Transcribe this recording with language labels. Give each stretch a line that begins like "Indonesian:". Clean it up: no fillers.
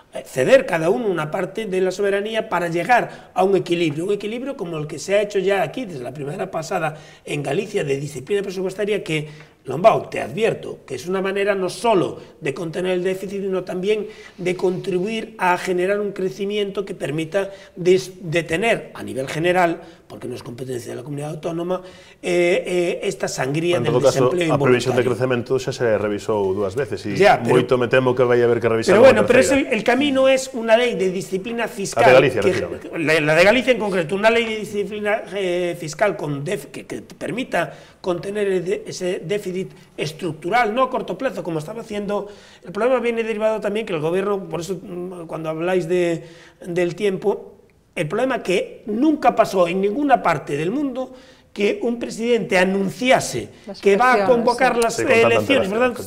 Spanish: ceder cada uno una parte de la soberanía para llegar a un equilibrio como el que se ha hecho ya aquí desde la primavera pasada en Galicia, de disciplina presupuestaria, que, Lombao, te advierto que es una manera no solo de contener el déficit, sino también de contribuir a generar un crecimiento que permita detener a nivel general, porque no es competencia de la comunidad autónoma, esta sangría del desempleo involuntario.
Galician: A previsión de crecemento xa se revisou dúas veces e moito me temo que vai haber que revisar.
Spanish: Pero bueno, el camino es una ley de disciplina fiscal. La de Galicia, la de Galicia en concreto, una ley de disciplina fiscal que permita contener ese déficit estructural, no a corto plazo, como estaba haciendo. El problema viene derivado también que el gobierno, por eso cuando habláis del tiempo, el problema que nunca pasó en ninguna parte del mundo que un presidente anunciase que va a convocar las elecciones, ¿verdad?